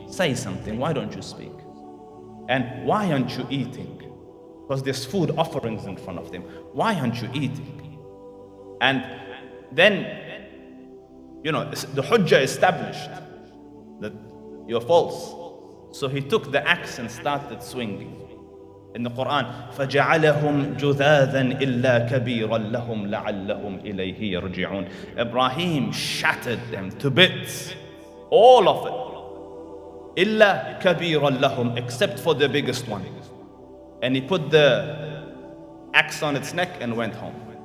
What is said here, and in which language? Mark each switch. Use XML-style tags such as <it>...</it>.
<en>Say something, why don't you speak? And why aren't you eating? Because there's food offerings in front of them. Why aren't you eating? And then, you know, the hujjah established that you're false. So he took the axe and started swinging. In the Quran,</en> <ar>فَجَعَلَهُمْ جُذَاذًا إِلَّا كَبِيرًا لَهُمْ لَعَلَّهُمْ إِلَيْهِ يَرْجِعُونَ.</ar> <en>Ibrahim shattered them to bits. All of it.</en> <ar>إِلَّا كَبِيرًا لَهُمْ,</ar> <en>except for the biggest one. And he put the axe on its neck and went home.</en>